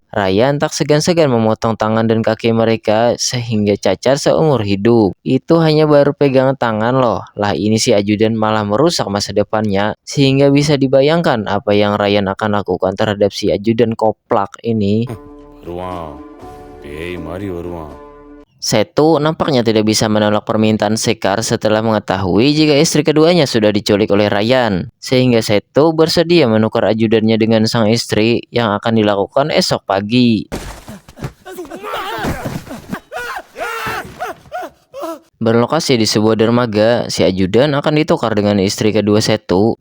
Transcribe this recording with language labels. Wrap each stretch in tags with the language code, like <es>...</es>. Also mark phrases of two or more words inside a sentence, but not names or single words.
<id>Ryan tak segan-segan memotong tangan dan kaki mereka sehingga cacat seumur hidup. Itu hanya baru pegangan tangan loh. Lah ini si ajudan malah merusak masa depannya, sehingga bisa dibayangkan apa yang Ryan akan lakukan terhadap si ajudan koplak ini.</id> <ta>வருவான் பேய் மாதிரி வருவான்.</ta> <id>Setu nampaknya tidak bisa menolak permintaan Sekar setelah mengetahui jika istri keduanya sudah diculik oleh Ryan. Sehingga Setu bersedia menukar ajudannya dengan sang istri yang akan dilakukan esok pagi. Berlokasi di sebuah dermaga, si ajudan akan ditukar dengan istri kedua Setu.</id>